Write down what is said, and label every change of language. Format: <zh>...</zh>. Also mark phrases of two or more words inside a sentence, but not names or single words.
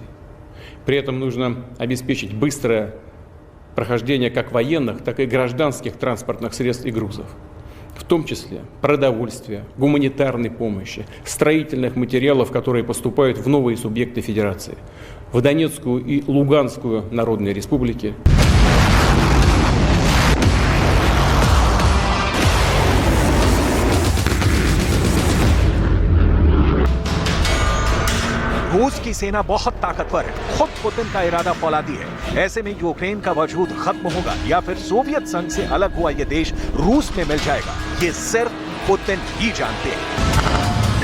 <ru>При этом нужно обеспечить быстрое прохождение как военных, так и гражданских транспортных средств и грузов, в том числе продовольствия, гуманитарной помощи, строительных материалов, которые поступают в новые субъекты Федерации, в Донецкую и Луганскую народные республики.</ru> <hi>रूस की सेना बहुत ताकतवर है, खुद पुतिन का इरादा फौलादी है। ऐसे में यूक्रेन का वजूद खत्म होगा या फिर सोवियत संघ से अलग हुआ ये देश रूस में मिल जाएगा, ये सिर्फ पुतिन ही जानते हैं।</hi>